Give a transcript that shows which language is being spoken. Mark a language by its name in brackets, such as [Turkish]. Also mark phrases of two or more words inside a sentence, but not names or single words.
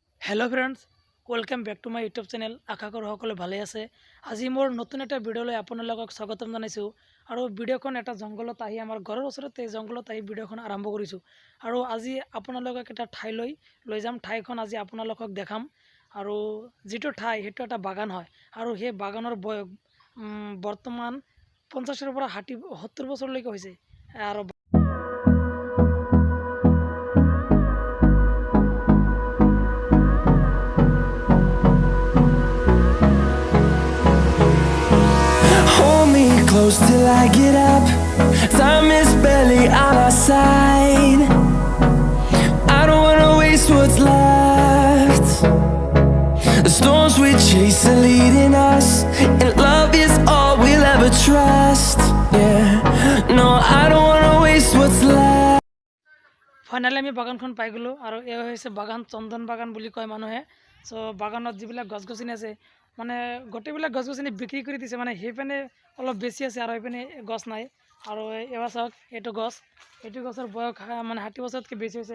[English] Hello friends welcome back to my YouTube channel [Hindi] आशा करो [Assamese] সকলে ভালে আছে। আজি মোৰ নতুন এটা ভিডিঅ'লৈ আপোনালোকক স্বাগতম জনাইছোঁ আৰু ভিডিঅ'খন এটা জংগলত আহি আমাৰ ঘৰৰ ওচৰতে জংগলত আহি ভিডিঅ'খন আৰম্ভ কৰিছোঁ আৰু আজি আপোনালোকক এটা ঠাইলৈ লৈ যাম। ঠাইখন আজি আপোনালোকক দেখাম আৰু যিটো ঠাই সেইটো এটা বাগান হয় আৰু সেই বাগানৰ বয়স বৰ্তমান 50 ৰ পৰা 70 বছৰলৈকে হৈছে আৰু [English] Close till I get up. Time is barely on our side. I don't wanna waste what's left. The storms we chase are leading us, and love is all we'll ever trust. Yeah, no, I don't wanna waste what's left. [Assamese] ফাইনালি আমি বাগানখন পাই গ'লোঁ আৰু এয়া হৈছে বাগান চন্দন বাগান বুলি কয় মানুহে। চ' বাগানত যিবিলাক গছ গছনি আছে মানে গোটেইবিলাক গছ গছনি বিক্ৰী কৰি দিছে, মানে সেইপিনে অলপ বেছি আছে আৰু সেইপিনে গছ নাই। আৰু এবাৰ চাওক এইটো গছৰ বয়স মানে 60 বছৰতকৈ বেছি হৈছে।